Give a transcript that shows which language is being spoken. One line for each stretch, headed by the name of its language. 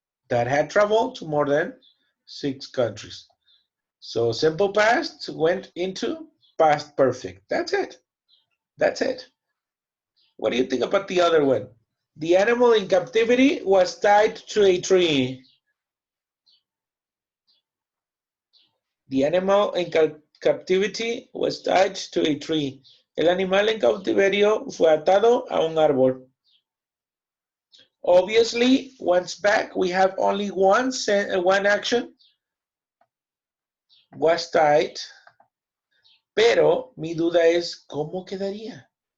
English: That had traveled to more than 6 countries. So simple past went into past perfect. That's it. What do you think about the other one? The animal in captivity was tied to a tree. The animal in captivity was tied to a tree.
Spanish: El animal en cautiverio fue atado a un árbol.
English: Obviously, once back, we have only one action. Was tied.
Spanish: Pero mi duda es, ¿cómo quedaría?